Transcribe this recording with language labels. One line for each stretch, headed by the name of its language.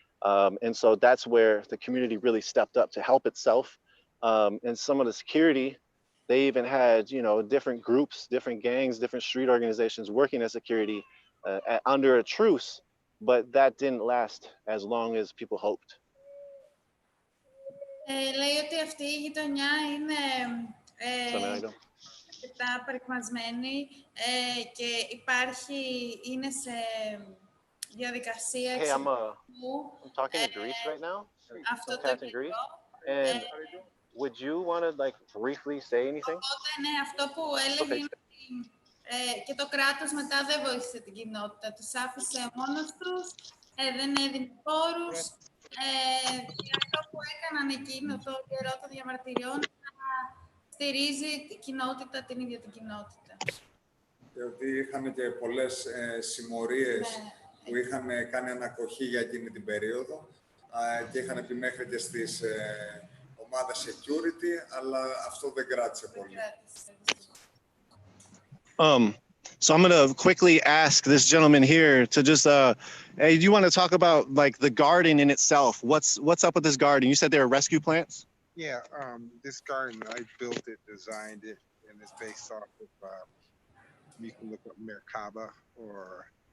English: And so that's where the community really stepped up to help itself. And some of the security, they even had, you know, different groups, different gangs, different street organizations working as security under a truce, but that didn't last as long as people hoped.
Greek: Λέει ότι αυτή η γειτονιά είναι αρκετά παρικμασμένη και είναι σε διαδικασία
English: I'm talking to Greece right now.
Greek: Αυτό το
English: Greece. And would you want to like briefly say anything?
Greek: Οπότε ναι, αυτό που έλεγε είναι ότι και το κράτος μετά δεν βοήθησε την κοινότητα. Τους άφησε μόνος τους, δεν έδινε πόρους. Και αυτό που έκαναν εκείνο το καιρό των διαμαρτυριών να στηρίζει την κοινότητα, την ίδια την κοινότητα. Και ότι είχαμε και πολλές συμμορίες που είχαν κάνει ανακοχή για εκείνη την περίοδο και είχαν πει μέχρι και στις ομάδες security, αλλά αυτό δεν κράτησε πολύ.
English: So I'm going to quickly ask this gentleman here to just, hey, do you want to talk about like the garden in itself? What's up with this garden? You said there are rescue plants? Yeah, this garden, I built it, designed it, and it's based off of, you can look up Merkaba or